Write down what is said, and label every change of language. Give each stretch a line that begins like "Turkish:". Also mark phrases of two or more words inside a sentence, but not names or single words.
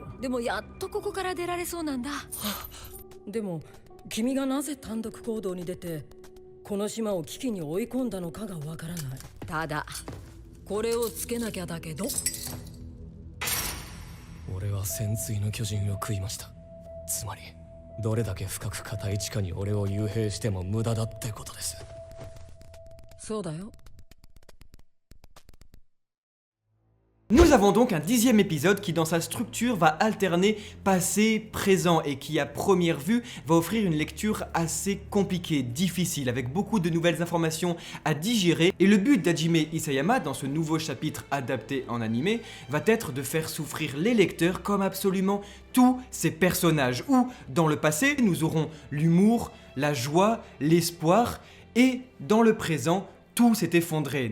Japanese: でもやっとここから出られそうなんだ。でも君がなぜ単独行動に出てこの島を危機に追い込んだのかがわからない。ただこれをつけなきゃだけど。俺は潜水の巨人を食いました。つまりどれだけ深く固い地下に俺を幽閉しても無駄だってことです。そうだよ。
French: Nous avons donc un 10e épisode qui dans sa structure va alterner passé, présent et qui à première vue va offrir une lecture assez compliquée, difficile, avec beaucoup de nouvelles informations à digérer. Et le but d'Hajime Isayama dans ce nouveau chapitre adapté en animé va être de faire souffrir les lecteurs comme absolument tous ces personnages, où dans le passé nous aurons l'humour, la joie, l'espoir et dans le présent tout s'est effondré.